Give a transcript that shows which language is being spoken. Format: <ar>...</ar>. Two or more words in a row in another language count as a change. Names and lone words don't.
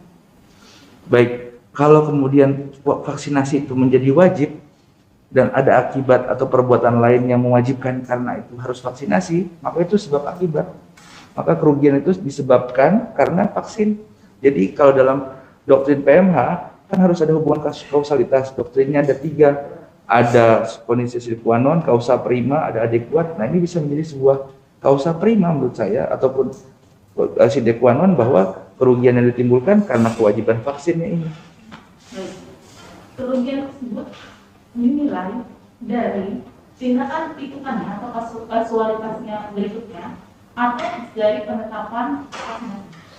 <id>Baik, kalau kemudian vaksinasi itu menjadi wajib dan ada akibat atau perbuatan lain yang mewajibkan karena itu harus vaksinasi, maka itu sebab akibat. Maka kerugian itu disebabkan karena vaksin. Jadi kalau dalam doktrin PMH kan harus ada hubungan kausalitas. Doktrinnya ada 3, ada kondisi</id> <la>sine qua non, causa prima,</la> <id>ada adekuat. Nah, ini bisa menjadi sebuah</id> <la>causa prima</la> <id>menurut saya, ataupun</id> <la>sine qua non</la> <id>bahwa kerugian yang ditimbulkan karena kewajiban vaksinnya ini. Kerugian tersebut dinilai dari tindakan hitungannya atau kasualitasnya berikutnya atau dari penetapan vaksinasi.</id>